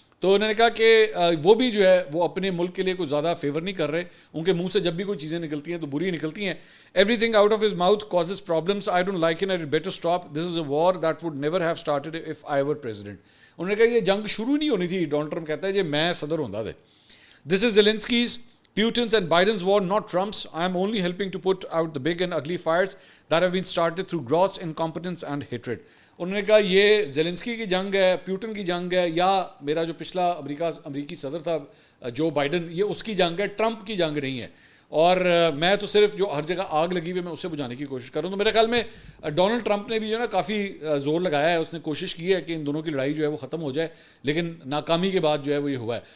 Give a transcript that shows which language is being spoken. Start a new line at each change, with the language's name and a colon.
Urdu: تو انہوں نے کہا کہ وہ بھی جو ہے وہ اپنے ملک کے لیے کوئی زیادہ فیور نہیں کر رہے. ان کے منہ سے جب بھی کوئی چیزیں نکلتی ہیں تو بری نکلتی ہیں.
English: Everything out of his mouth causes problems. I don't like it. It better stop. This is a war that would never have started if I were president.
Urdu: انہوں نے کہا یہ جنگ شروع نہیں ہونی تھی. ڈونلڈ ٹرمپ کہتا ہے جی میں صدر ہوندا تھے.
English: This is Zelenskyy's, Putin's and Biden's war, not Trump's. I am only helping to put out the big and ugly fires that have been started through gross incompetence and hatred.
Urdu: انہوں نے کہا یہ زیلنسکی کی جنگ ہے, پیوٹن کی جنگ ہے, یا میرا جو پچھلا امریکی صدر تھا جو بائیڈن, یہ اس کی جنگ ہے, ٹرمپ کی جنگ نہیں ہے. اور میں تو صرف جو ہر جگہ آگ لگی ہوئی ہے میں اسے بجھانے کی کوشش کر رہا ہوں. تو میرے خیال میں ڈونلڈ ٹرمپ نے بھی جو ہے نا کافی زور لگایا ہے. اس نے کوشش کی ہے کہ ان دونوں کی لڑائی جو ہے وہ ختم ہو جائے, لیکن ناکامی کے بعد جو ہے وہ یہ ہوا ہے.